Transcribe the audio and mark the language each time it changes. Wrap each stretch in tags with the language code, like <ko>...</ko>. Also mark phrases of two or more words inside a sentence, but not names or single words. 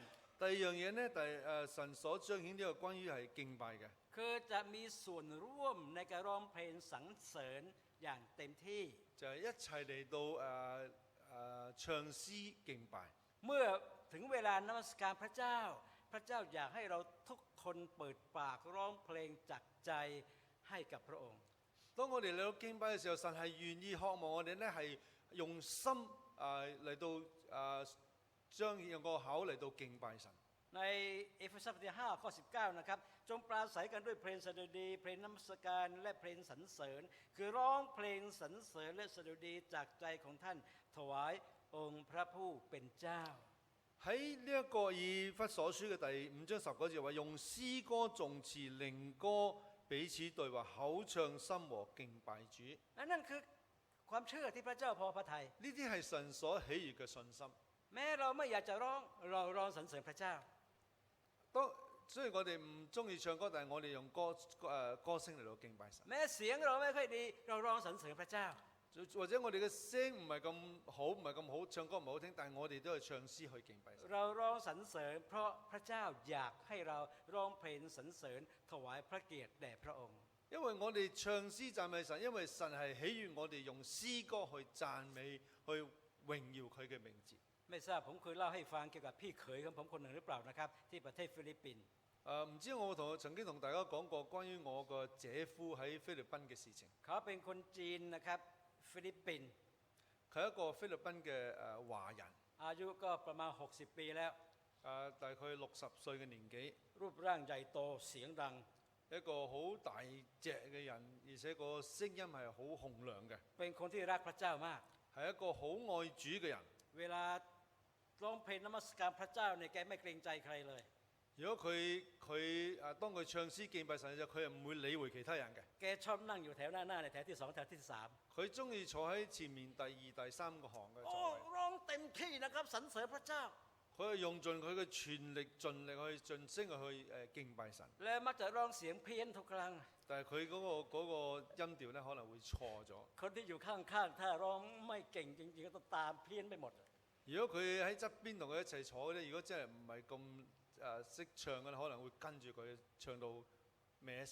<yue>第二樣嘢咧，神所彰顯呢個關於係敬拜嘅，</yue> <th>คือจะมีส่วนร่วมในการร้องเพลงสรรเสริญอย่างเต็มที่</th> <yue>就係一齊嚟到唱詩敬拜。</yue> <th>เมื่อถึงเวลานมัสการพระเจ้าพระเจ้าอยากให้เราทุกคนเปิดปากร้องเพลงจากใจให้กับพระองค์</th> <yue>當我哋嚟到敬拜嘅時候，神係願意渴望我哋咧係用心嚟到用個口嚟到敬拜神。</yue> <th>ในเอเฟซัสบทที่5ข้อ19นะครับจงปราศัยกันด้วยเพลงสดุดีเพลงนมัสการและเพลงสรรเสริญคือร้องเพลงสรรเสริญและสดุดีจากใจของท่านถวายองค์พระผู้เป็นเจ้า</th> <yue>喺呢一個以弗所書嘅第5章10節話，用詩歌頌詞靈歌彼此對話，口唱心和敬拜主。</yue> <th>นั่นคือความเชื่อที่พระเจ้าพอพระทัย</th> <yue>呢啲係神所喜悅嘅信心。</yue> <th>แม้เราไม่อยากจะร้องเราร้องสรรเสริญพระเจ้า</th> <yue>雖然我哋唔中意唱歌，但係我哋用歌聲嚟到敬拜神。</yue> <th>แม้เสียงเราไม่ค่อยดีเราร้องสรรเสริญพระเจ้า</th> <yue>或者我哋嘅聲唔係咁好，唔係咁好，唱歌唔好聽，但係我哋都係唱詩去敬拜神。</yue> <th>เราร้องสรรเสริญเพราะพระเจ้าอยากให้เราร้องเพลงสรรเสริญถวายพระเกียรติแด่พระองค์</th> <yue>因為我哋唱詩讚美神，因為神係喜悅我哋用詩歌去讚美，去榮耀佢嘅名字。</yue> <th>ไม่ทราบผมเคยเล่าให้ฟังเกี่ยวกับพี่เขยของผมคนหนึ่งหรือเปล่านะครับที่ประเทศฟิลิปปินส์</th> <yue>唔知我曾經同大家講過關於我個姐夫喺菲律賓嘅事情。</yue> <th>เขาเป็นคนจีนนะครับฟิลิปปินส์</th> <yue>佢係一個菲律賓嘅華人，</yue> <th>อายุก็ประมาณ60 ปีแล้ว</th> <yue>大概60歲嘅年紀，</yue> <th>รูปร่างใหญ่โตเสียงดัง</th> <yue>一個好大隻嘅人，而且個聲音係好洪亮嘅，</yue> <th>เป็นคนที่รักพระเจ้ามาก</th> <yue>係一個好愛主嘅人。</yue> <th>เวลาร้องเพลงนมัสการพระเจ้าเนี่ยแกไม่เกรงใจใครเลย</th> <yue>如果當佢唱詩敬拜神嘅時候，佢係唔會理會其他人嘅。</yue> <th>แกชอบนั่งอยู่แถวหน้าในแถวที่2แถวที่3</th> <yue>佢中意坐喺前面第2、第3個行嘅 โอ้ 座位。</yue> <th>ร้องเต็มที่นะครับสรรเสริญพระเจ้า</th> <yue>佢係用盡佢嘅全力盡力去盡聲去敬拜神。</yue> <th>และมักจะร้องเสียงเพี้ยนทุกครั้ง</th> <yue>但係佢嗰個音調咧可能會錯咗。</yue> <th>คนที่อยู่ข้างๆถ้าร้องไม่เก่งจริงๆก็ต้องตามเพี้ยนไปหมด</th> <yue>如果佢喺側邊同佢一齊坐咧，如果真係唔係咁識唱嘅，可能會跟住佢唱到歪晒。</yue>